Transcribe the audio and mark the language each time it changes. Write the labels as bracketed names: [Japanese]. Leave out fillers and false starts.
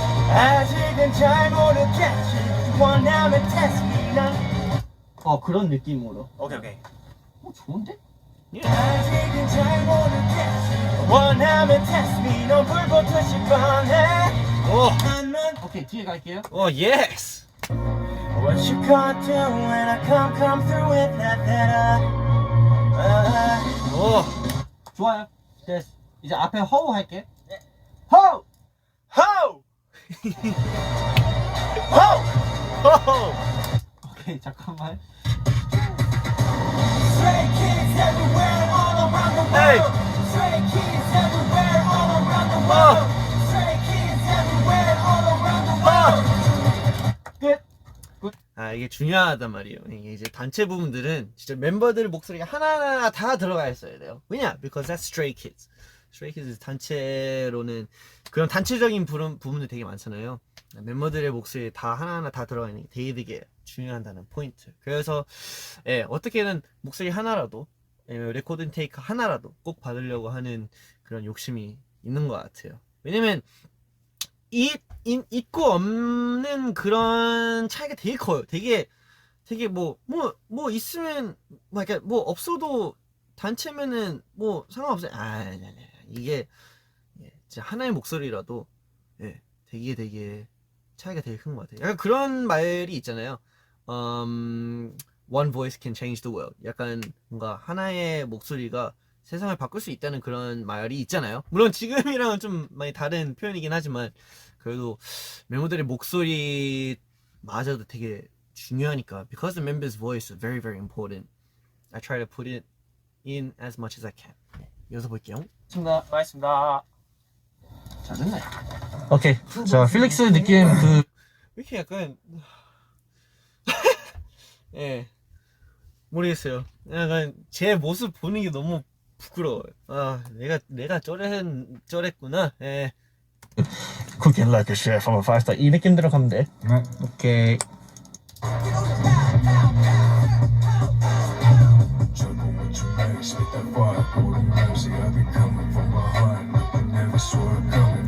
[Korean] 아직은 잘 모르겠지. 원하면 [English] test me [Korean] 난. 그런 느낌으로. 오케이. 좋은데? 아직은 잘 모르겠지. 원하면 [English] test me [Korean] 넌 불보듯이 뻔해. 난 오케이 뒤에 갈게요. 예스. [English] What you gonna do when I come through with that [Korean] 좋아요. 됐어. 이제 앞에 허우 할게. Ho! Ho! 오케이 잠깐만. [English] Stray kids everywhere all around the Hey! world. Stray kids everywhere all around the world. Stray kids everywhere all around the world. [Korean] 이게 중요하단 말이에요. 이게 이제 단체 부분들은 진짜 멤버들 목소리가 하나하나 다 들어가 있어야 돼요. 왜냐? [English] Because that's Stray Kids. [Korean] Stray Kids 단체로는 그런 단체적인 부분들 되게 많잖아요. 멤버들의 목소리 다 하나하나 다 들어가 있는 게 되게 중요하다는 포인트. 그래서 어떻게든 목소리 하나라도 레코딩 테이크 하나라도 꼭 받으려고 하는 그런 욕심이 있는 것 같아요. 왜냐면 있고 없는 그런 차이가 되게 커요. 되게 뭐 있으면 뭐 없어도 단체면은 뭐 상관없어요. 이게 진짜 하나의 목소리라도 되게 차이가 되게 큰 것 같아요. 약간 그런 말이 있잖아요. [English] One voice can change the world. [Korean] 약간 뭔가 하나의 목소리가 세상을 바꿀 수 있다는 그런 말이 있잖아요. 물론 지금이랑은 좀 많이 다른 표현이긴 하지만 그래도 멤버들의 목소리마저도 되게 중요하니까 [English] because the member's voice is very very important. I try to put it in as much as I can. [Korean] 이어서 볼게요. 좋습니다. 수고하셨습니다. 잘했네. 오케이. 자, 필릭스 느낌 그 왜 이렇게 약간 예 모르겠어요. 약간 제 모습 보는 게 너무 부끄러워요. 아 내가 쩌랬구나. 예. [English] cooking like a chef from a 5-star [Korean] 이 느낌대로 가면 돼. 오케이. [English] Juggle with your legs, spit that fire, golden mercy. I've been coming from behind, I never saw it coming.